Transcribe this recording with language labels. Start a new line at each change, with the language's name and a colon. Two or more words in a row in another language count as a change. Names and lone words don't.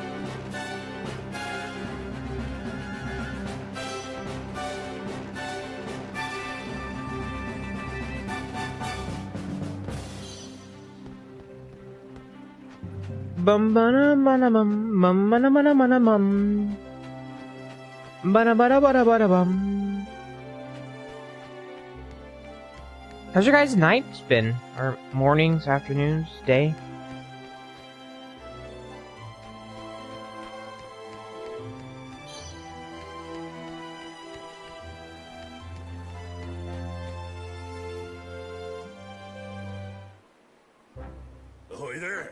English: Bum bana bana bum bum bana bana bana bum bana bana bana bana bum. How's your guys' nights been? Or mornings, afternoons, day? Ahoy there.